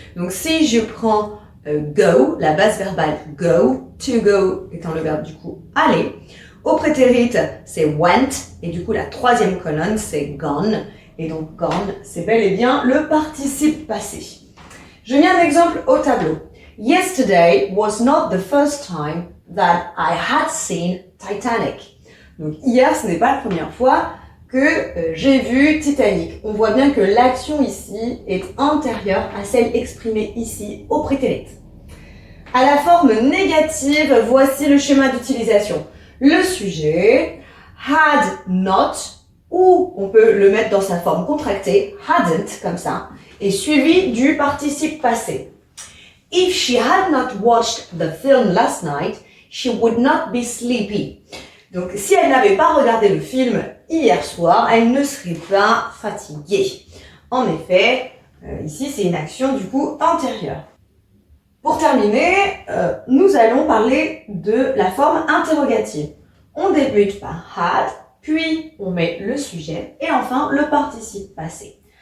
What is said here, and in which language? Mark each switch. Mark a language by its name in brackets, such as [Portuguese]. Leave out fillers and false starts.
[French] Donc si je prends go, la base verbale go, [English] to go [French] étant le verbe du coup aller. Au prétérit, c'est went, et du coup la troisième colonne, c'est gone. Et donc gone, c'est bel et bien le participe passé. Je mets un exemple au tableau. [English] Yesterday was not the first time that I had seen Titanic. [French] Donc hier, ce n'est pas la première fois que j'ai vu Titanic. On voit bien que l'action ici est antérieure à celle exprimée ici au prétérit. À la forme négative, voici le schéma d'utilisation. Le sujet, had not, ou on peut le mettre dans sa forme contractée, hadn't, comme ça, et suivi du participe passé. [English] If she had not watched the film last night, she would not be sleepy. [French] Donc, si elle n'avait pas regardé le film hier soir, elle ne serait pas fatiguée. En effet, ici, c'est une action du coup antérieure. Pour terminer, nous allons parler de la forme interrogative. On débute par had, puis on met le sujet et enfin le participe passé.